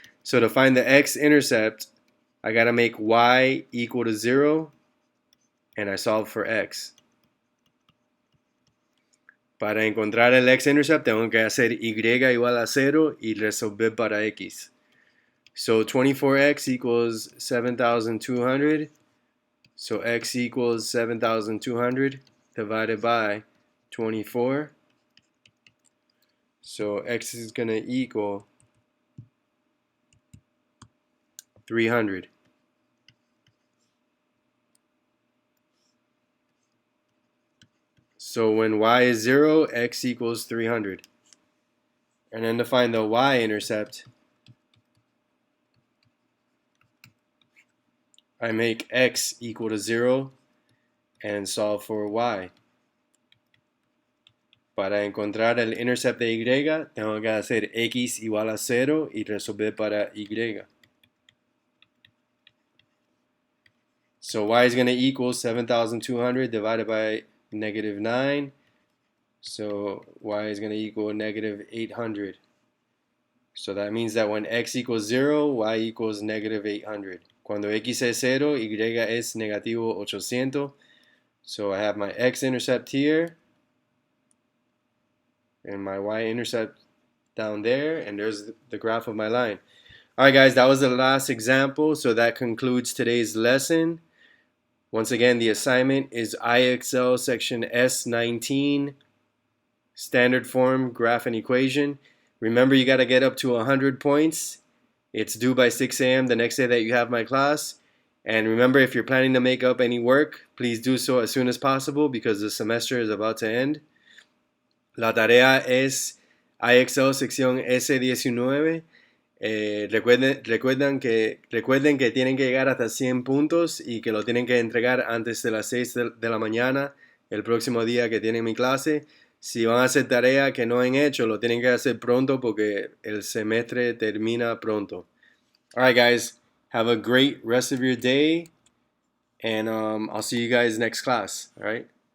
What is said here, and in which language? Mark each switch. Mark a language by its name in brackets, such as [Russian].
[English] So to find the x-intercept, I got to make y equal to 0, and I solve for x. [Spanish] Para encontrar el x-intercept, tengo que hacer y igual a 0 y resolver para x. [English] So 24x equals 7,200. So x equals 7,200 divided by 24. So x is going to equal 300. So when y is 0, x equals 300. And then to find the y-intercept, I make x equal to 0 and solve for y. [Spanish] Para encontrar el intercept de y, tengo que hacer x igual a 0 y resolver para y. [English] So y is going to equal 7,200 divided by negative 9. So y is going to equal negative 800. So that means that when x equals 0, y equals negative 800. [Spanish] Cuando x es 0, y es negativo 800. [English] So I have my x-intercept here and my y-intercept down there, and there's the graph of my line. Alright guys, that was the last example, so that concludes today's lesson. Once again, the assignment is IXL section S19, standard form, graph and equation. Remember, you got to get up to 100 points. It's due by 6 a.m. the next day that you have my class. And remember, if you're planning to make up any work, please do so as soon as possible because the semester is about to end. [Spanish] La tarea es IXL sección S19. Recuerden que tienen que llegar hasta 100 puntos y que lo tienen que entregar antes de las 6 de la mañana el próximo día que tienen mi clase. Si van a hacer tarea que no han hecho, lo tienen que hacer pronto porque el semestre termina pronto. [English] Alright guys, have a great rest of your day and I'll see you guys next class. Alright.